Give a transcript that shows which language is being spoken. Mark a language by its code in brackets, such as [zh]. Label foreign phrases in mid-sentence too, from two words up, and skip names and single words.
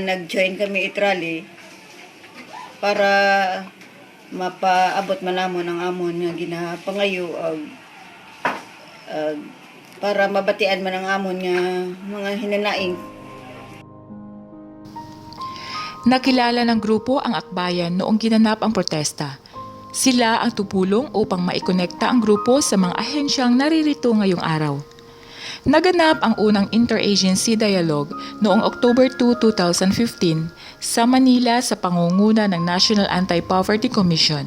[hil] nag-join kami itrali para mapaabot man namon ang amon nga ginapangayo para mabatian man ang amon nga mga hinanaing. [tl] Nakilala ng grupo ang Akbayan noong ginanap ang protesta. Sila ang tumulong upang maikonekta ang grupo sa mga ahensyang naririto ngayong araw. Naganap ang unang interagency dialogue noong October 2, 2015 sa Manila sa pangunguna ng National Anti-Poverty Commission.